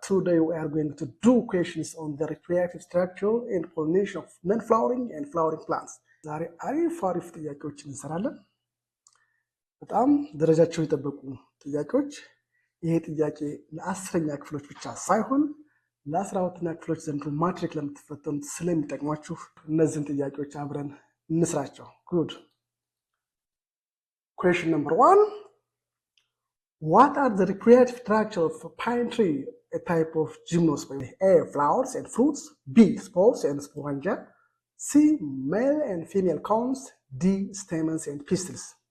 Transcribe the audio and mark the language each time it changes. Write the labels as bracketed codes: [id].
[en] Today we are going to do questions on the reproductive structure and pollination of non-flowering and flowering plants. [am] ዛሬ አሪፍ ጥያቄዎችን እንሰራለን። በጣም ደረጃቸው የጠበቁ ጥያቄዎች። ይሄ ጥያቄ ለ10ኛ ክፍሎች ብቻ ሳይሆን ለ12ኛ ክፍሎች ዘንድሮ ማትሪክ ለምትፈተኑት ስለሚጠቅሟችሁ እነዚህን ጥያቄዎች አብረን እንስራቸው። Good. [en] Question number 1. What are the reproductive structure of a pine tree, a type of gymnosperm? A. Flowers and fruits. B. Spores and sporangia. C. Male and female cones. D. Stamens and pistils.